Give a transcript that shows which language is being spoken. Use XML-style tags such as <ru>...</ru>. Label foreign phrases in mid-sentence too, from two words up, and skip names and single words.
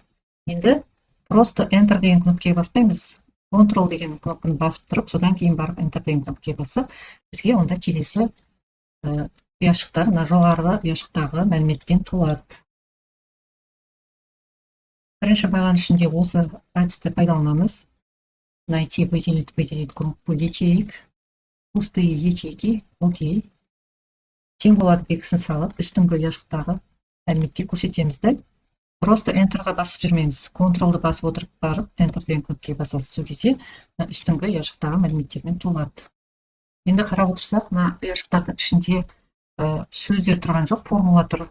<kk>Енді просто Enter деген кнопкаға баспаймыз. Ctrl деген кнопканы басып тұрып, содан кейін барып Enter деген кнопкаға бассақ, бізге онда келесі ұяшықтар, мына жоғарғы ұяшықтағы мәліметпен толады. Бірінші байланыс ішінде осы әдісті пайдаланамыз.</kk> <ru>Найти, выделить группу ячеек, пустые ячейки, окей.</ru> <kk>Символ белгісін салып, үстіңгі ұяшықтағы мәліметке көрсетеміз. Просто Enterға басып жүрмеңіз. Ctrl-ды басып отырып барып, Enter деген кнопкаға басасыз. Сол кезде үстіңгі ұяшықтағы мәліметтермен толады. Енді қарап отырсақ, мына ұяшықтардың ішінде сөздер тұрған жоқ, формула тұр.</kk>